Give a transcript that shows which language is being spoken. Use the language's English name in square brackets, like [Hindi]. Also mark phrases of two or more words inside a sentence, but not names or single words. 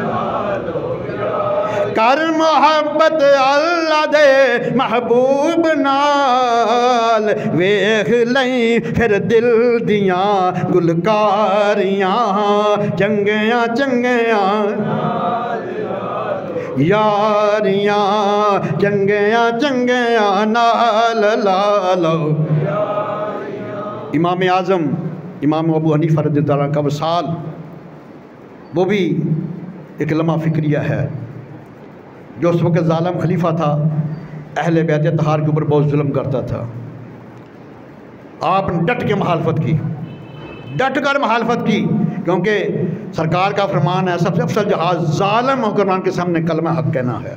[Punjabi] کر محبت اللہ دے محبوب نال، ویکھ لئی فیر دل دیاں گلکاریاں، چنگیاں چنگیاں یاریاں، چنگیاں چنگیاں نال لالو. [Urdu] امام اعظم امام ابو حنیفہ [Arabic] رضي الله عنه [Urdu] کا وصال وہ بھی ایک لمحہ فکریہ ہے. جو اس وقت ظالم خلیفہ تھا، اہل بیت اطہار کے اوپر بہت ظلم کرتا تھا. آپ نے ڈٹ کے مخالفت کی، ڈٹ کر مخالفت کی، کیونکہ سرکار کا فرمان ہے سب سے افضل جہاد ظالم حکمران کے سامنے کلمہ حق کہنا ہے.